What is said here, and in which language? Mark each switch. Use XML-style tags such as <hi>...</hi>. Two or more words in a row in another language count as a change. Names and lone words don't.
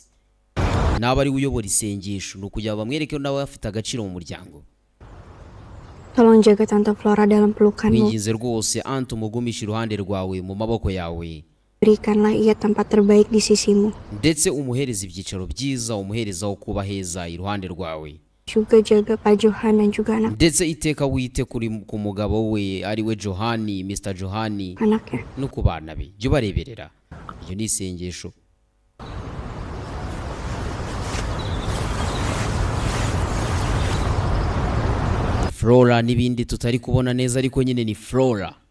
<rw>Naba ari uyobora isengesho nukujya bamwereke nawe afite agaciro mu muryango.</rw> <id>Tolong jaga Tante Flora dalam pelukanmu.</id> <rw>Winginze rwose Aunt umugumisha iruhande rwawe mu maboko yawe.</rw> <id>Berikanlah ia tempat terbaik di sisimu.</id> <rw>Ndetse umuhereza ibyicaro byiza, umuhereza aho kuba heza iruhande rwawe.</rw> <id>Juga jaga Pak Johan dan juga anak.</id> <rw>Ndetse iteka wite ku mugabo we ari we Johani, Mr. Johani.</rw> <id>Anaknya.</id> <rw>No ku bana be. Jya bareberera. Iyo ni isengesho. Flora n'ibindi tutari kubona neza ariko nyine ni Flora.</rw>